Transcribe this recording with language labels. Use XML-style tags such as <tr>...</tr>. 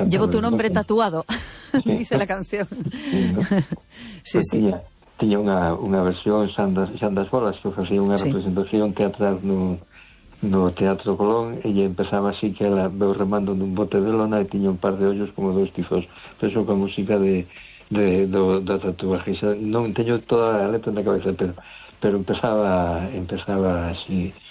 <es>Llevo tu nombre tatuado, dice la canción. Sí, ¿no? Sí. Pues, sí.</es> <gl>Tiña unha versión, Xandas Bolas, que facía unha representación teatral no Teatro Colón, e empezaba así</gl> <es>que la veo remando</es> <gl>nun bote de lona e tiña un par de ollos como dos tifos. Eso con música de tatuaje, non teño toda a letra na cabeza, pero empezaba así.</gl>